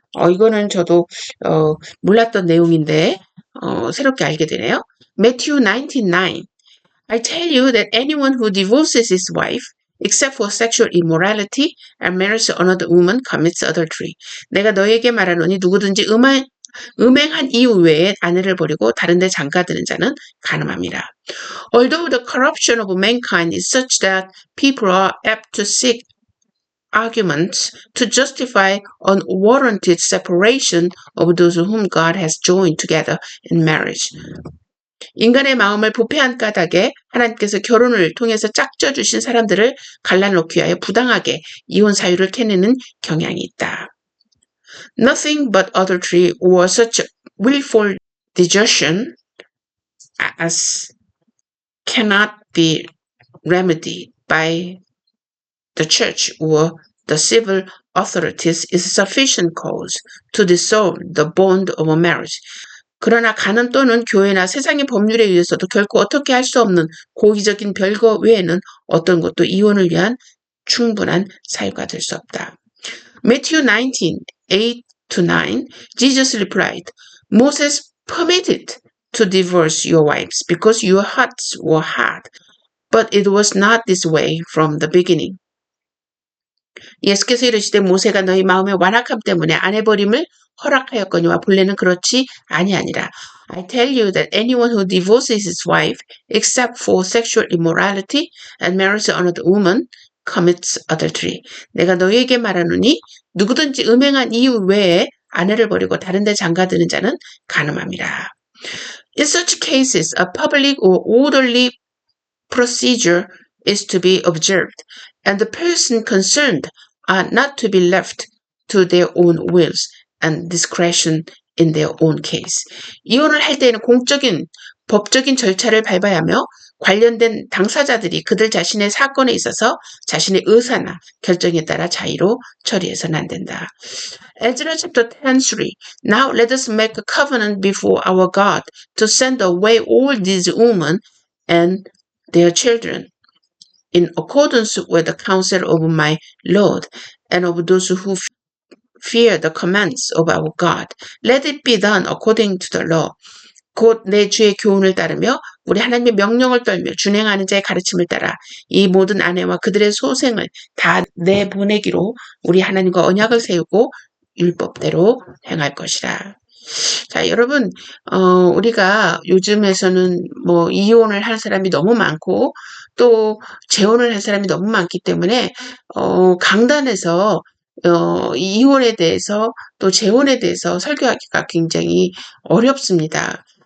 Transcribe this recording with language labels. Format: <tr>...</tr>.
<ko>이거는 저도 몰랐던 내용인데 새롭게 알게 되네요.</ko> <en>Matthew 19:9. I tell you that anyone who divorces his wife except for sexual immorality and marries another woman commits adultery.</en> <ko>내가 너에게 말하노니 누구든지 음행한 이유 외에 아내를 버리고 다른 데 장가드는 자는 간음함이라.</ko> <en>Although the corruption of mankind is such that people are apt to seek arguments to justify unwarranted separation of those whom God has joined together in marriage.</en> <ko>인간의 마음을 부패한 까닭에 하나님께서 결혼을 통해서 짝져주신 사람들을 갈라놓기 위하여 부당하게 이혼 사유를 캐내는 경향이 있다.</ko> <en>Nothing but adultery or such willful desertion as cannot be remedied by the church or the civil authorities is sufficient cause to dissolve the bond of a marriage.</en> <ko>그러나 간음 또는 교회나 세상의 법률에 의해서도 결코 어떻게 할 수 없는 고의적인 별거 외에는 어떤 것도 이혼을 위한 충분한 사유가 될 수 없다.</ko> <en>Matthew 19:8-9, Jesus replied, Moses permitted to divorce your wives because your hearts were hard, but it was not this way from the beginning.</en> <ko>예수께서 이르시되 모세가 너희 마음의 완악함 때문에 아내 버림을 허락하였거니와 본래는 그렇지 아니하니라.</ko> <en>I tell you that anyone who divorces his wife except for sexual immorality and marries another woman commits adultery.</en> <ko>내가 너희에게 말하노니 누구든지 음행한 이유 외에 아내를 버리고 다른 데 장가드는 자는 간음함이라.</ko> <en>In such cases, a public or orderly procedure is to be observed, and the person concerned are not to be left to their own wills and discretion in their own case.</en> <ko>이혼을 할 때에는 공적인 법적인 절차를 밟아야 하며 관련된 당사자들이 그들 자신의 사건에 있어서 자신의 의사나 결정에 따라 자유로 처리해서는 안 된다.</ko> <en>Ezra chapter 10:3. Now let us make a covenant before our God to send away all these women and their children in accordance with the counsel of my Lord and of those who fear the commands of our God. Let it be done according to the law.</en> <ko>곧 내 주의 교훈을 따르며 우리 하나님의 명령을 떨며 준행하는 자의 가르침을 따라 이 모든 아내와 그들의 소생을 다 내보내기로 우리 하나님과 언약을 세우고 율법대로 행할 것이라. 자, 여러분, 우리가 요즘에서는 뭐 이혼을 한 사람이 너무 많고 또 재혼을 한 사람이 너무 많기 때문에 강단에서 이혼에 대해서 또 재혼에 대해서 설교하기가 굉장히 어렵습니다.</ko>